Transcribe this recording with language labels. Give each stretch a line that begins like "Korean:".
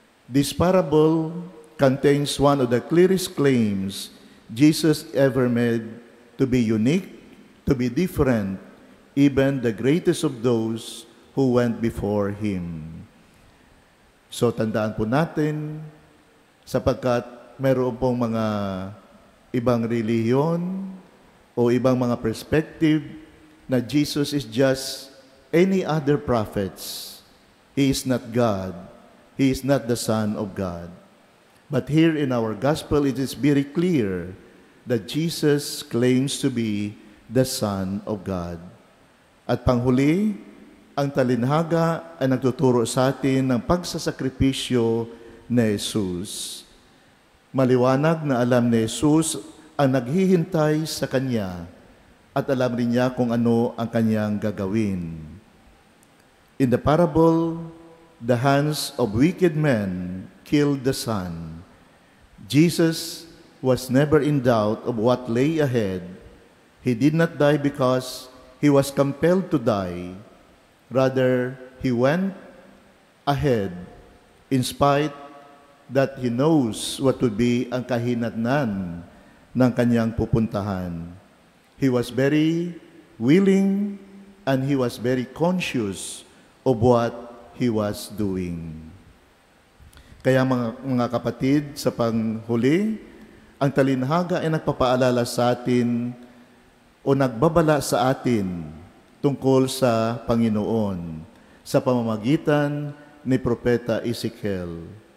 English: This parable contains one of the clearest claims Jesus ever made to be unique, to be different, even the greatest of those who went before Him.
Filipino: So tandaan po natin, sapagkat mayroon pong mga ibang relihiyon o ibang mga perspective na
English: Jesus is just any other prophets. He is not God. He is not the Son of God. But here in our gospel, it is very clear that Jesus claims to be the Son of God.
Filipino: At panghuli, Ang talinhaga ay nagtuturo sa atin ng pagsasakripisyo ni Jesus. Maliwanag na alam ni Jesus ang naghihintay sa Kanya at alam rin niya kung ano ang Kanyang gagawin.
English: In the parable, the hands of wicked men killed the Son. Jesus was never in doubt of what lay ahead. He did not die because he was compelled to die. Rather, he went ahead in spite that he knows what would be
Filipino: ang kahinatnan ng kanyang pupuntahan.
English: He was very willing and he was very conscious of what he was doing.
Filipino: Kaya mga kapatid, sa panghuli, ang talinhaga ay nagpapaalala sa atin o nagbabala sa atin tungkol sa Panginoon sa pamamagitan ni Propeta Ezekiel.